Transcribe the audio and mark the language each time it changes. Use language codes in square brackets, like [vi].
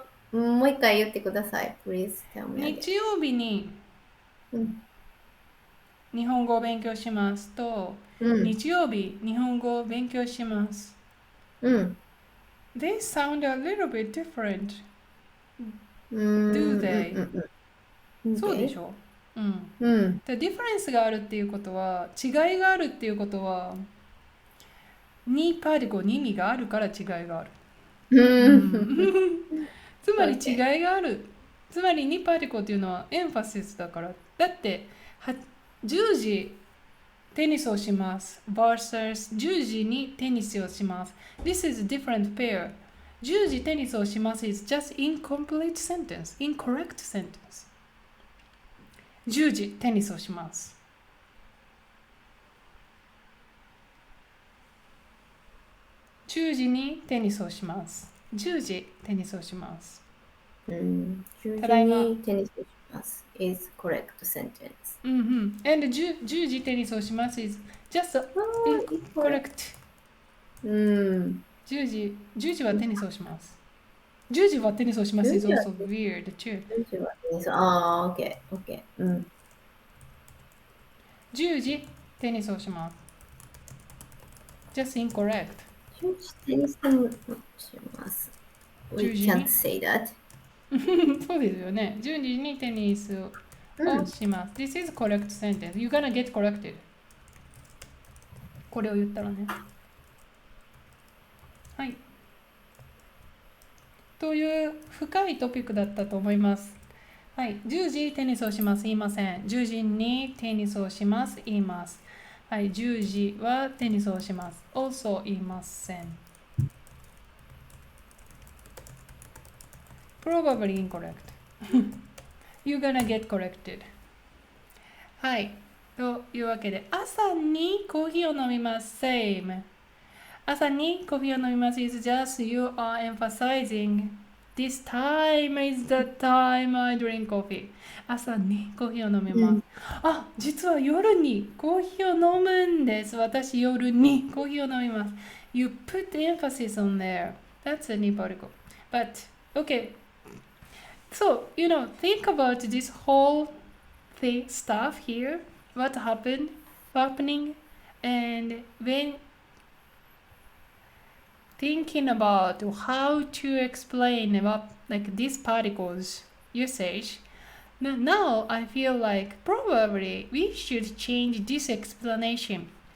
[ja] もう一回言ってください。 [en] Please tell me again. [ja] 日曜日にうん日本語を勉強しますと、うん日曜日日本語を勉強します。うん [en] They sound a little bit different. うん Do they? うん [ja] そうでしょ。うんうん。で、ディファレンスがあるっていうことは、違いがあるっていうことは、にパーティコに意味があるから違いがある。つまり違いがある。つまりにパーティコっていうのはエンファシスだから。だって10時テニスをします [en] versus [ja] 10時にテニスをします。 [en] This is a different pair. [ja] 10時テニスをします [en] is just incomplete sentence. Incorrect sentence. 10時テニスをします。 [ja] 10時にテニスをします。10時テニスをします。 10時ただいま [en] にテニスをします is correct sentence. And [ja] 10時テニスをします [en] is just incorrect. うん [ja] 10時はテニスをします。 10時はテニスをします [en] is also weird too. [ja] 10時はテニスあー OK 10時テニスをします。 [en] just incorrect. [ja] 10時テニスをします [en] We [ja] 10時に [en] can't say that. [ja] そうですよね。10時にテニスをします。 [en] This is correct sentence. You're gonna get corrected. [ja] これを言ったらね。はい。という深いトピックだったと思います。はい。 10時テニスをします。言いません。10時にテニスをします。言います。はい。10時はテニスをします。 [en] also [ja] 言いません。 [en] Probably incorrect. You're gonna get corrected. [ja] はい。というわけで、朝にコーヒーを飲みます。 [en] Same. [ja] 朝にコーヒーを飲みます。 [en] It's just you are emphasizing this time is the time I drink coffee. [ja] 朝にコーヒーを飲みます。あ、実は夜にコーヒーを飲むんです。私夜にコーヒーを飲みます。 [en] You put emphasis on there. That's a new particle. But, okay. So, think about this whole stuff here. What happening, and when thinking about how to explain about like these particles usage, now I feel like probably we should change this explanation.